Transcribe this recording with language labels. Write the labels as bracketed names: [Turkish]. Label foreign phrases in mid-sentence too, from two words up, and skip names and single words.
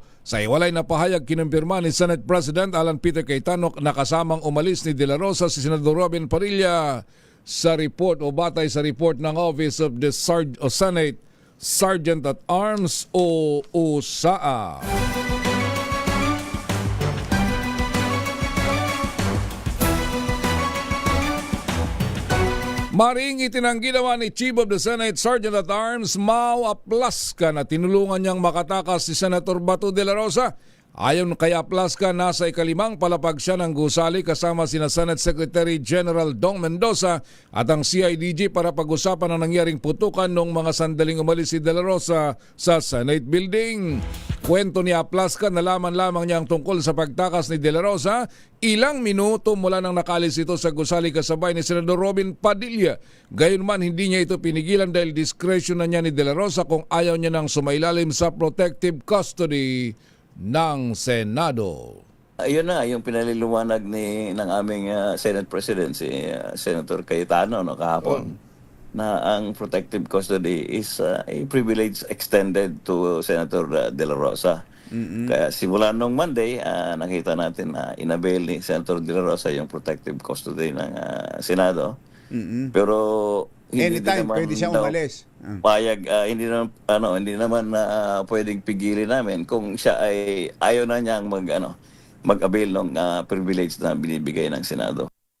[Filipino] Sa iwalay na pahayag, kinumpirma ni Senate President Alan Peter Cayetano na kasamang umalis ni De La Rosa si Senador Robin Padilla sa report o batay sa report ng Office of the Senate Sergeant at Arms o USAA. Maring itinanggi naman ni Chief of the Senate Sergeant at Arms Mau Aplasca na tinulungan niyang makatakas si Senator Bato de la Rosa. Ayon kay Aplasca, nasa ikalimang palapag siya ng gusali kasama sina Senate Secretary General Dong Mendoza at ang CIDG para pag-usapan ang nangyaring putukan noong mga sandaling umalis si De La Rosa sa Senate Building. Kwento ni Aplasca, nalaman lamang niya ang tungkol sa pagtakas ni De La Rosa ilang minuto mula nang nakalis ito sa gusali kasabay ni Senador Robin Padilla. Gayunman, hindi niya ito pinigilan dahil discretion na niya ni De La Rosa kung ayaw niya nang sumailalim sa [English] protective custody [Filipino] ng Senado. Ayun na, yung pinaliliwanag ng aming Senate President, si Senator Cayetano kahapon, na ang [English] protective custody is a privilege extended to Senator De La Rosa. [Filipino] Kaya simula nung Monday, nakita natin na inavail ni Senator De La Rosa yung [English] protective custody [Filipino] ng Senado. Pero hindi anytime naman pwede siyang umalis. Payag, hindi naman pwedeng pigilin namin kung siya ay ayaw na niyang mag-avail ng privilege na binibigay ng Senado.